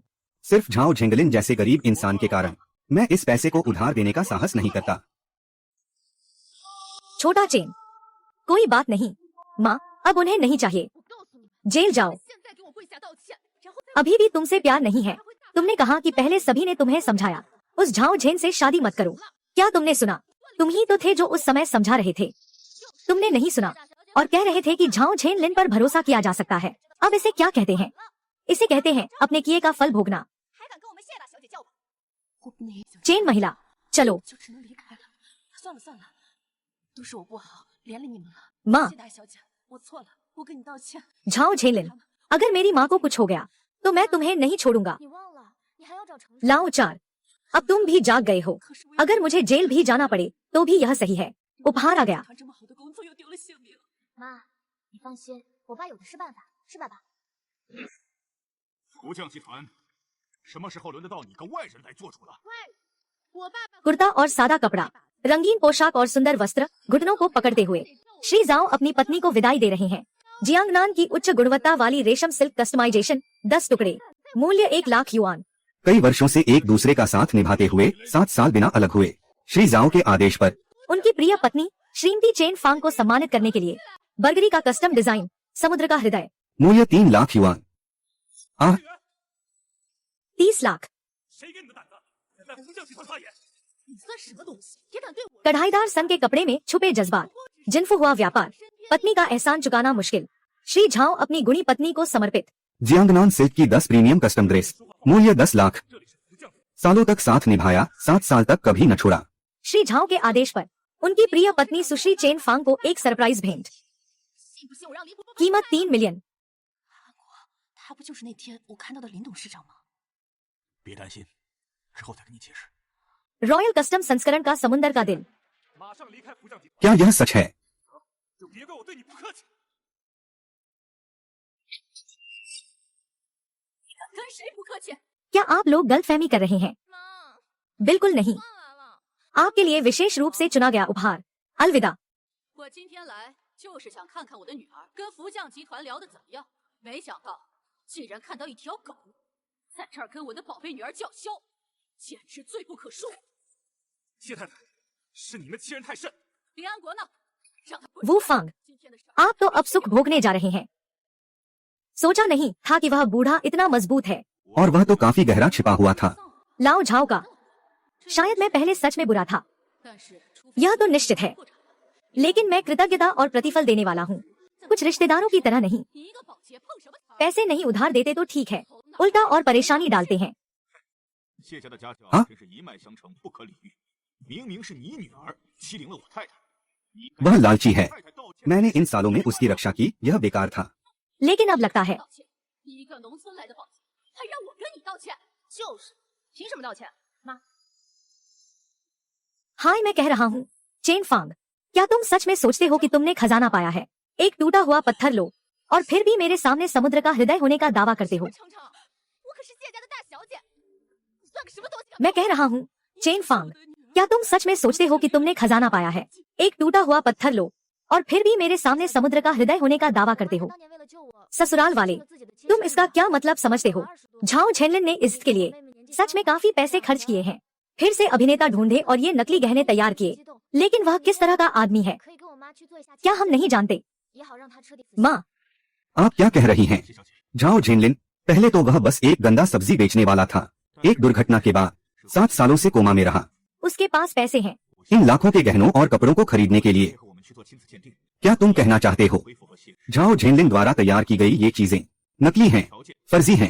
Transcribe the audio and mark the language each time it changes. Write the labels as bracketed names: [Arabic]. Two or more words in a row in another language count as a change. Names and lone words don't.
[Hindi] सिर्फ झाओ झेंगलिन जैसे गरीब इंसान के कारण मैं इस पैसे को उधार देने का साहस नहीं करता छोटा चेन कोई बात नहीं माँ अब उन्हें नहीं चाहिए [Chinese] 我告诉你， [Hindi] जेल जाओ [Chinese] 现在给我跪下道歉，然后再 [Hindi] अभी भी तुमसे प्यार नहीं है तुमने कहा कि पहले सभी ने तुम्हें समझाया उस झाओ झेन से शादी मत करो क्या तुमने सुना तुम ही तो थे जो उस समय समझा रहे थे तुमने नहीं सुना और कह रहे थे कि झाओ झेन लिन पर भरोसा किया जा सकता है अब इसे क्या कहते हैं इसे कहते हैं अपने किए का फल भोगना [Chinese] 还敢跟我们谢大小姐叫板？我不能影响， [Hindi] चेन महिला चलो [Chinese] 就只能离开了。算了算了，都是我不好，连累你们了。 [Hindi] माँ [Chinese] 谢大小姐，我错了，我跟你道歉。 [Hindi] झाओ झेलिन अगर मेरी माँ को कुछ हो गया तो मैं तुम्हें नहीं छोड़ूंगा [Chinese] 你忘了，你还要找程序。 [Hindi] लाओ चार अब तुम भी जाग गए हो [Chinese] 可是我 [Hindi] अगर मुझे जेल भी जाना पड़े तो भी यह सही है उपहार आ गया [Chinese] 团这么好的工作又丢了性命。妈，你放心，我爸有的是办法，是爸爸。福将集团什么时候轮得到你个外人来做主了？我爸爸 [Hindi] कुर्ता और सादा कपड़ा रंगीन पोशाक और सुंदर वस्त्र घुटनों को पकड़ते हुए श्री जाओ अपनी पत्नी को विदाई दे रहे हैं जियांगनान की उच्च गुणवत्ता वाली रेशम [English] silk customization [Hindi] 10 टुकड़े मूल्य 1 लाख युआन कई वर्षों से एक दूसरे का साथ निभाते हुए 7 साल बिना अलग हुए श्री जाओ के आदेश पर उनकी प्रिय पत्नी श्रीमती चेन फांग को सम्मानित करने के लिए बर्गरी का [English] custom design [Hindi] समुद्र का हृदय मूल्य 3 लाख युआन आह 30 लाख [Chinese] 谁给你的胆子来福将集团发言？你算什么东西？也敢对我？ [Hindi] कढ़ाईदार सन के कपड़े में छुपे जज्बात जिनफो हुआ व्यापार पत्नी का एहसान चुकाना मुश्किल श्री झाओ अपनी गुणी पत्नी को समर्पित जियांगनान सिल्क की 10 [English] premium custom dress [Hindi] मूल्य 10 लाख [Chinese] 这里是福将， [Hindi] सालों तक साथ निभाया 7 साल तक कभी न छोड़ा श्री झाओ के आदेश पर उनकी प्रिय पत्नी सुश्री चेन फांग को एक सरप्राइज भेंट [Chinese] 信不信我让林伯伯 [Hindi] कीमत 3 मिलियन [Chinese] 他不就是那天我看到的林董事长吗？别担心，之后再跟你解释。 [English] royal custom [Hindi] संस्करण का समुंदर का दिल [Chinese] 马上离开福将集团， [Hindi] क्या यह सच है [Chinese] 就别怪我对你不客气。跟谁不客气？ [Hindi] क्या आप लोग गलतफहमी कर रहे हैं [Chinese] 妈， [Hindi] बिल्कुल नहीं [Chinese] 换完了。 [Hindi] आपके लिए विशेष रूप से चुना गया उपहार अलविदा [Chinese] 我今天来就是想看看我的女儿跟福将集团聊得怎么样，没想到竟然看到一条狗在这儿跟我的宝贝女儿叫嚣，简直罪不可恕。谢太太，是你们欺人太甚！林安国呢？让他滚 [Hindi] वो फांग [Chinese] 今天的事儿 [Hindi] आप तो अब सुख भोगने जा रहे हैं सोचा नहीं था कि वह बूढ़ा इतना मजबूत है और वह तो काफी गहरा छिपा हुआ था लाओ झाओ का शायद मैं पहले सच में बुरा था [Chinese] 但是除非 [Hindi] यह तो निश्चित है लेकिन मैं कृतज्ञता और प्रतिफल देने वाला हूँ कुछ रिश्तेदारों की तरह नहीं [Chinese] 你一个保洁碰什么瓷儿？ [Hindi] पैसे नहीं उधार देते तो ठीक है उल्टा और परेशानी डालते हैं [Chinese] 谢家的家教啊真是一脉相承，不可理喻。明明是你女儿欺凌了我太太，你 [Hindi] वह लालची है [Chinese] 太太道歉。 [Hindi] मैंने इन सालों में उसकी रक्षा की यह बेकार था लेकिन अब लगता है [Chinese] 道歉，一个农村来的保洁，还让我跟你道歉？就是，凭什么道歉？妈， [Hindi] हाय मैं कह रहा हूँ चेन फांग क्या तुम सच में सोचते हो कि तुमने खजाना पाया है एक टूटा हुआ पत्थर लो और फिर भी मेरे सामने समुद्र का हृदय होने का दावा करते हो [Chinese] 程程，我可是谢家的大小姐，你算个什么东西？ [Hindi] मैं कह रहा हूँ चेन फांग क्या तुम सच में सोचते हो कि तुमने खजाना पाया है एक टूटा हुआ पत्थर लो और फिर भी मेरे सामने समुद्र का हृदय होने का दावा करते हो [Chinese] 当年为了救我， [Hindi] ससुराल वाले [Chinese] 自己的亲 [Hindi] तुम [Chinese] 生 [Hindi] इसका [Chinese] 女儿 [Hindi] क्या मतलब समझते हो झाओ झेनलिन ने इज्जत के लिए सच में काफी पैसे खर्च किए हैं फिर से अभिनेता ढूंढे और ये नकली गहने तैयार किए लेकिन वह किस तरह का आदमी है [Chinese] 可以跟我妈去做一下 [Hindi] क्या हम नहीं जानते [Chinese] 也好让她彻底死心。 [Hindi] माँ आप क्या कह रही हैं? झाओ झेनलिन, पहले तो वह बस एक गंदा सब्जी बेचने वाला था। एक दुर्घटना के बाद 7 सालों से कोमा में रहा। उसके पास पैसे हैं। इन लाखों के गहनों और कपड़ों को खरीदने के लिए। क्या तुम कहना चाहते हो झाओ झेनलिन द्वारा तैयार की गई ये चीजें नकली हैं, फर्जी हैं?